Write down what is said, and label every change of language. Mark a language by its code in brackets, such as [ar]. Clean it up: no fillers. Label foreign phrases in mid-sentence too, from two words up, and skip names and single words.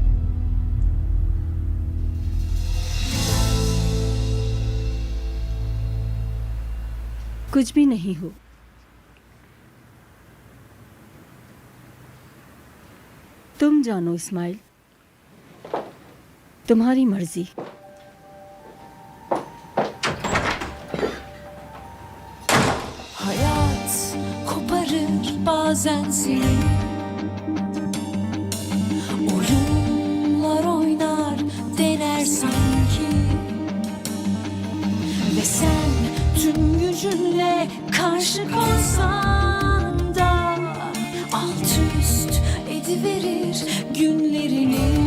[hi] कुछ भी नहीं हो। तुम जानो इस्माइल, तुम्हारी मर्जी। [tr] Hayat koparır bazen seni, oyunlar oynar dener sanki, ve sen tüm gücünle karşı koysan da alt üst ediverir günlerini.